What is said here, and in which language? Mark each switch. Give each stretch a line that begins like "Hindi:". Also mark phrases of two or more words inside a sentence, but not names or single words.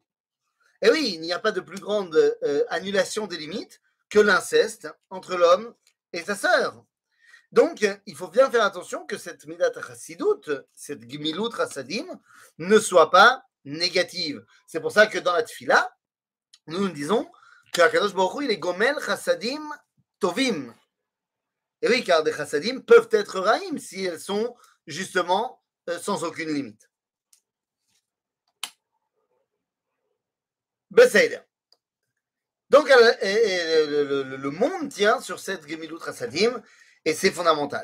French: Et oui, il n'y a pas de plus grande annulation des limites que l'inceste entre l'homme et sa sœur. Donc, il faut bien faire attention que cette
Hebrew: מידת חסידות,
French: cette
Hebrew: גמילות חסדים,
French: ne soit pas négative. C'est pour ça que dans la tfila, nous disons que
Hebrew: הקדוש ברוך הוא,
French: il est
Hebrew: גומל חסדים טובים.
French: Et oui, car des chassadim peuvent être raïm si elles sont justement sans aucune limite. Beseder. Donc, le monde tient sur cette
Hebrew: גמילות חסדים,
French: et c'est fondamental.